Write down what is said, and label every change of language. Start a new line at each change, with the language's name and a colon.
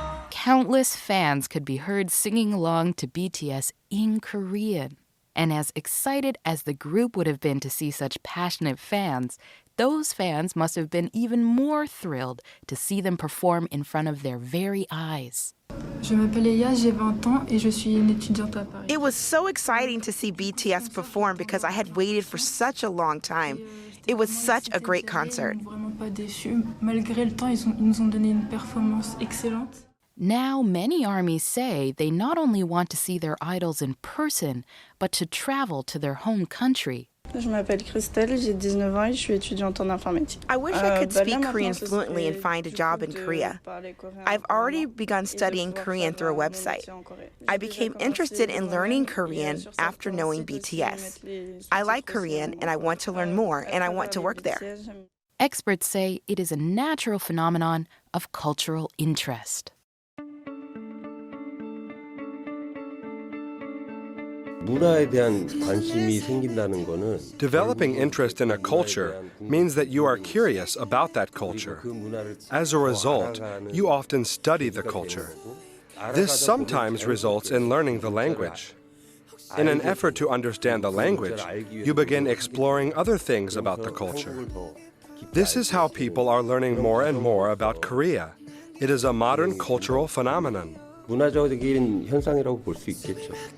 English: Countless fans could be heard singing along to BTS in Korean. And as excited as the group would have been to see such passionate fans, those fans must have been even more thrilled to see them perform in front of their very eyes.
French: Je m'appelle Eya, j'ai 20 ans et je suis une étudiante à Paris.
English: It was so exciting to see BTS perform because I had waited for such a long time. It was such a great concert.
French: Vraiment pas déçus. Malgré le temps, ils nous ont donné une performance excellente.
English: Now, many armies say they not only want to see their idols in person, but to travel to their home country.
French: Je m'appelle Christelle, j'ai 19 ans et je suis étudiante en informatique.
English: I wish I could speak Korean fluently and find a job in Korea. I've already begun studying Korean through a website. I became interested in learning Korean after knowing BTS. I like Korean and I want to learn more and I want to work there. Experts say it is a natural phenomenon of cultural interest.
Korean: 문화에 대한 관심이 생긴다는 거는
English: Developing interest in a culture means that you are curious about that culture. As a result, you often study the culture. This sometimes results in learning the language. In an effort to understand the language, you begin exploring other things about the culture. This is how people are learning more and more about Korea. It is a modern cultural phenomenon.
Korean: 문화적인 현상이라고 볼 수 있겠죠.